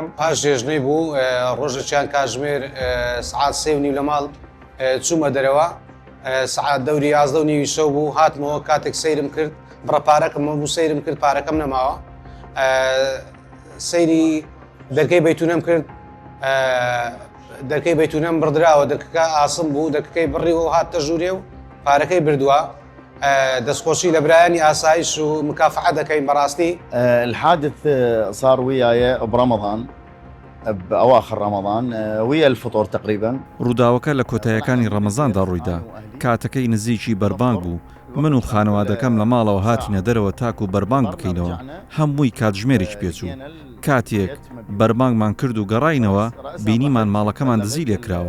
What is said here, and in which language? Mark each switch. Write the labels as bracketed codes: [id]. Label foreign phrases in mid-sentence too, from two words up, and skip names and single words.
[ckb] پاش ژێژنەی بوو ڕۆژێکیان کاتژمێر سعات 3:30 لە ماڵ چوومە دەرەوە، سعات دەوری 11:30 شەو بوو، هاتمەوە کاتێک سەیرم کرد بڕە پارەکەمە بوو سەیرم کرد پارەکەم نەماوە، سەیری دەرکەی بەیتونەم کرد، دەرکەی بەیتونەم بڕدراوە، دەرکەکە ئاسم بوو، دەرکەکەی بڕیەوە هاتە ژوورێ و پارەکەی بردووە. دەستخۆشی لە برایانی ئاسایش و مکافحە دەکەین بەڕاستی. [ar] الحادث صار وياي برمضان بأواخر رمضان ويا الفطور تقريبا. [ckb] ڕووداوەکە لە کۆتاییەکانی ڕەمەزاندا ڕوویدا، کاتەکەی نزیکی بەربانگ بوو. من و خانەوادەکەم لە ماڵەوە هاتینە دەرەوە تاکو بەربانگ بکەینەوە، هەمووی کاتژمێرێک پێچوو. کاتێک بەربانگمان کرد و گەڕاینەوە بینیمان ماڵەکەمان دزی لێکراوە.